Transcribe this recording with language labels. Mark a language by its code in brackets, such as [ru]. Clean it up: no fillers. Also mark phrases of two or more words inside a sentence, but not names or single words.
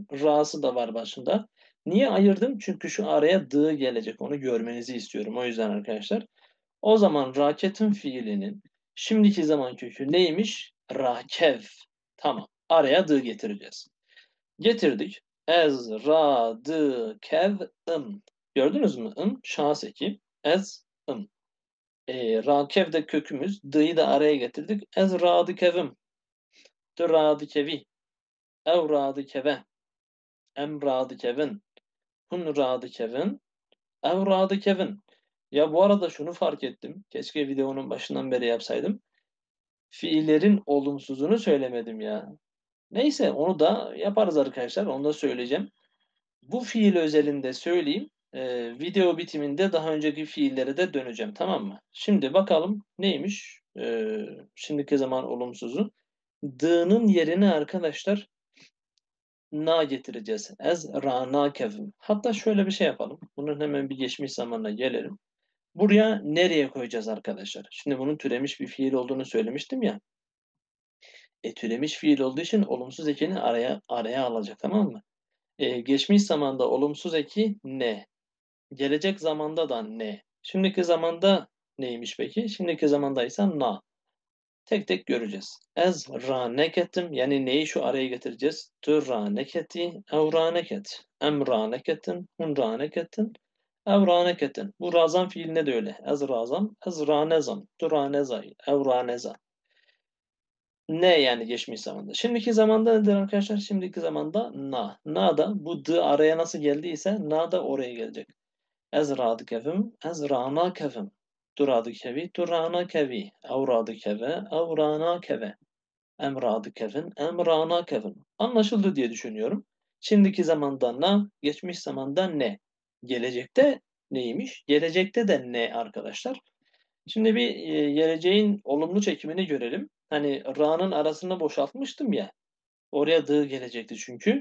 [tr] Ra'sı da var başında. Niye ayırdım? Çünkü şu araya dı gelecek. Onu görmenizi istiyorum. O yüzden arkadaşlar. O zaman raketin fiilinin şimdiki zaman kökü neymiş? Rakev. Tamam. Araya dı getireceğiz. Getirdik. [ku] Ez, ra, dı, kev, [tr] ım. Gördünüz mü? Im, şahıs eki. [ku] Ez, ım. [tr] Rakev de kökümüz. Dı'yı da araya getirdik. [ku] Ez, ra, dı, kevim. Dü, ra, dı, kevi. Ev, ra, dı, keve. Em, ra, dı, kevin. Hun, ra, dı, kevin. Ev, ra, dı, kevin. [tr] Ya bu arada şunu fark ettim. Keşke videonun başından beri yapsaydım. Fiillerin olumsuzunu söylemedim ya. Neyse onu da yaparız arkadaşlar. Onu da söyleyeceğim. Bu fiil özelinde söyleyeyim. Video bitiminde daha önceki fiillere de döneceğim. Tamam mı? Şimdi bakalım neymiş? Şimdiki zaman olumsuzu. D'nın yerine arkadaşlar na getireceğiz. [ku] Ez rana kevim. [tr] Hatta şöyle bir şey yapalım. Bunun hemen bir geçmiş zamanına gelelim. Buraya nereye koyacağız arkadaşlar? Şimdi bunun türemiş bir fiil olduğunu söylemiştim ya. Türemiş fiil olduğu için olumsuz ekini araya alacak, tamam mı? Geçmiş zamanda olumsuz eki ne? Gelecek zamanda da ne? Şimdiki zamanda neymiş peki? Şimdiki zamanda ise na. Tek tek göreceğiz. [ku] Ez raneketim, [tr] yani neyi şu araya getireceğiz? [ku] Tü raneketi ev raneket. Em raneketin hun raneketin ev raneketen. Bu razan fiiline de öyle. Ez razam, ez ranezam, tu ranezay, ev raneza. [tr] Ne yani geçmiş zamanda. Şimdiki zamanda nedir arkadaşlar? Şimdiki zamanda na. Na da bu d araya nasıl geldiyse na da oraya gelecek. [ku] Ez radı kevim, ez rana kevim. Tu radı kevi, tu rana kevi. Ev radı keve, ev rana keve. Em radı kevin, em rana kevin. [tr] Anlaşıldı diye düşünüyorum. Şimdiki zamanda na, geçmiş zamanda ne. Gelecekte neymiş? Gelecekte de ne arkadaşlar? Şimdi bir geleceğin olumlu çekimini görelim. Hani ra'nın arasını boşaltmıştım ya. Oraya dı gelecekti çünkü.